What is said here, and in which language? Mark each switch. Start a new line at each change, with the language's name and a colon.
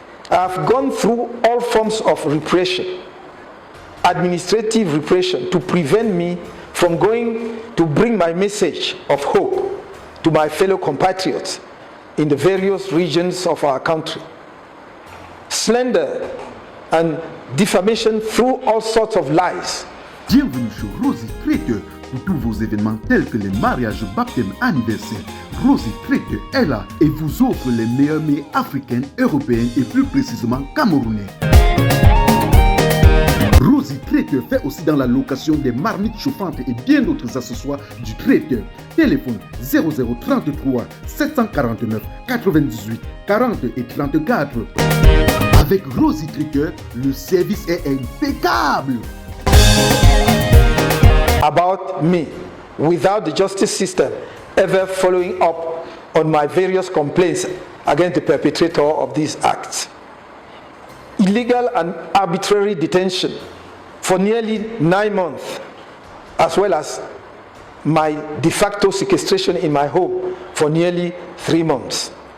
English: I have gone through all forms of repression, administrative repression, to prevent me from going to bring my message of hope to my fellow compatriots in the various regions of our country. Slander and defamation through all sorts of lies.
French: Bienvenue sur Rosy Trader pour tous vos événements tels que les mariages, baptêmes, anniversaires. Rosy Trader est là et vous offre les meilleurs mets africains, européens et plus précisément camerounais. Rosy Trader fait aussi dans la location des marmites chauffantes et bien d'autres accessoires du traiteur. Téléphone 0033 749 98 40 et 34. Avec Rosy Trader, le service est impeccable.
English: about me without the justice system ever following up on my various complaints against the perpetrator of these acts. Illegal and arbitrary detention for nearly 9 months, as well as my de facto sequestration in my home for nearly 3 months.